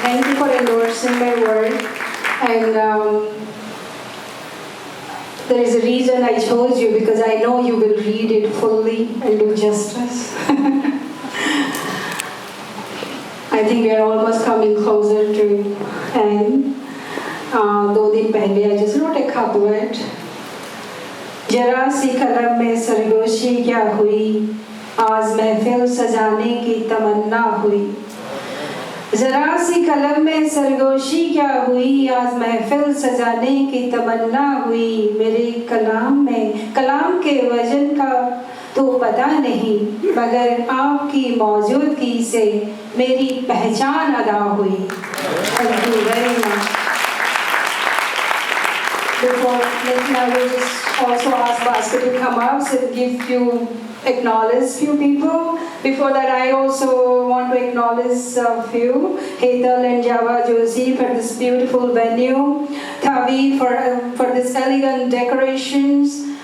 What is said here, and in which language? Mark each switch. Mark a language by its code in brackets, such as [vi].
[en] Thank you for endorsing my work. And there is a reason I chose you, because I know you will read it fully and do justice. I think we are almost coming closer to end. [hi] 2 दिन पहले [en] I just wrote a couplet. [hi] जरा सी कलम में सरगोशी क्या हुई, आज महफिल सजाने की तमन्ना हुई. जरा सी कलम में सरगोशी क्या हुई, आज महफिल सजाने की तमन्ना हुई. मेरे कलाम में कलाम के वजन का तो पता नहीं, मगर आपकी मौजूदगी से मेरी पहचान अदा हुई. [en] Thank you very much. before, I will just also ask Bhaskar to come up and acknowledge few people. Before that, I also want to acknowledge a few. Hetal and Java Joshi for this beautiful venue. Tavi for this elegant decorations.